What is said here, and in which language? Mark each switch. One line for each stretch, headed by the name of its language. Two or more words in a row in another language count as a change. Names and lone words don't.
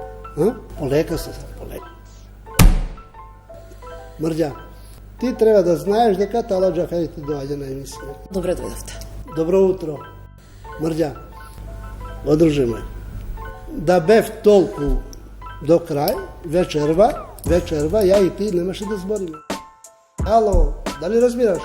Macedonian: Полека се сад, полека. Mrđa, ти треба да знаш дека Тала Џафери ти доаѓа на емисија. Добре дојдовте. Добро утро. Мрđa, одружи ме. Да бев толку до крај, вечерва, ја и ти немаше да збориме. Ало, дали разбираш?